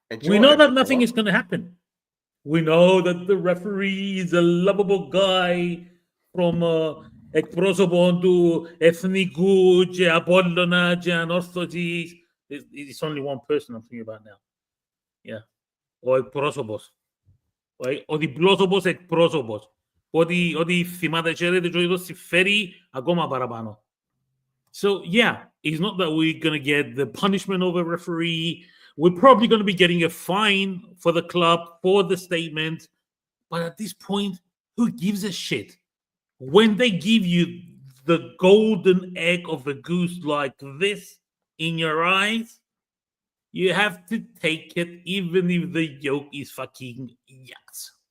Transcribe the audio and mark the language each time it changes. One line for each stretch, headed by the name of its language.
English: We know that nothing is going to happen. We know that the referee is a lovable guy from
Greek: εκπρόσωπο του Εθνικού και Απόλλωνα και Ανόρθωσης.
English: It's only one person I'm thinking about now.
Greek: Yeah. Ο εκπρόσωπος. Ο διπλόσωπος εκπρόσωπος. Ότι θυμάται ξέρετε και το συμφέρει ακόμα παραπάνω.
English: So yeah, it's not that we're going to get the punishment of a referee. We're probably going to be getting a fine for the club for the statement. But at this point, who gives a shit? When they give you the golden egg of the goose like this in your eyes, you have to take it even if the yolk is fucking yucks.